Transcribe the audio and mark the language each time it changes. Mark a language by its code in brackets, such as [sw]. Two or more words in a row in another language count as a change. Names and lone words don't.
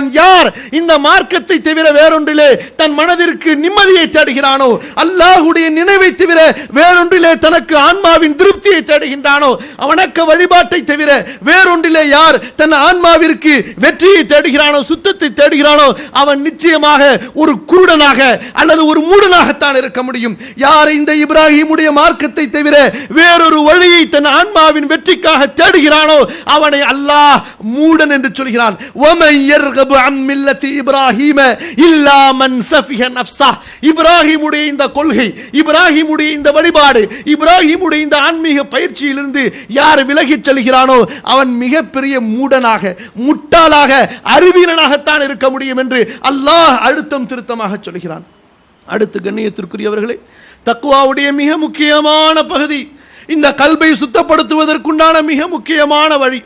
[ta] யார் இந்த மார்க்கத்தை தவிர வேறொன்றிலே தன் மனதிற்கு நிம்மதியை தேடுகிறானோ, அல்லாஹ்வுடைய நினைவை தவிர வேறொன்றிலே தனக்கு ஆன்மாவின் திருப்தியை தேடுகின்றானோ, வணக்க வழிபாட்டை தவிர வேறொன்றிலே யார் தன் ஆன்மாவிற்கு வெற்றியை தேடுகிறானோ, சுத்தத்தை தேடுகிறானோ, அவன் நிச்சயமாக ஒரு குருடனாக அல்லது ஒரு மூடனாகத்தான் இருக்க முடியும். யார் இந்த இப்ராஹிமுடைய மார்க்கத்தை தவிர வேறொரு வழியை தன் ஆன்மாவின் வெற்றிக்காக தேடுகிறானோ, அவனை அல்லாஹ் மூடன் என்று சொல்கிறான். [ar] وَمَنْ يَرْغَبُ عَنْ مِلَّةِ إِبْرَاهِيمَ إِلَّا مَنْ سَفِهَ نَفْسَهُ. [ta] இப்ராஹிமுடைய இந்த கொள்கை, இப்ராஹிமுடைய இந்த வழிபாடு, இப்ராஹிமுடைய இந்த ஆன்மீக பயிற்சியிலிருந்து யார் விலகிச் செல்கிறானோ, அவன் மிகப்பெரிய மூடனாக, முட்டாளாக, அறிவீரனாகத்தான் இருக்க முடியும் என்று அல்லாஹ் அழுத்தம் திருத்தமாக சொல்கிறான். அடுத்து கண்ணியத்திற்குரியவர்களே, தக்வாவுடைய மிக முக்கியமான பகுதி, இந்த கல்பை சுத்தப்படுத்துவதற்குண்டான மிக முக்கியமான வழி.